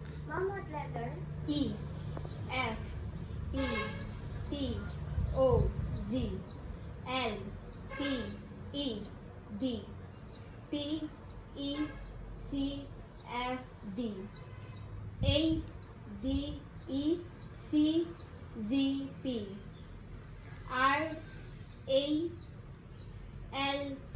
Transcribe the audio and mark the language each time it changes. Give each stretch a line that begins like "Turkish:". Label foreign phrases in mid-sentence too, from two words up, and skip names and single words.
English: Mom, what letter? E, F, T, T, O, Z, L, P, E, D, P, E, C, F, D, A, D, E, C, Z, P, R, A, L,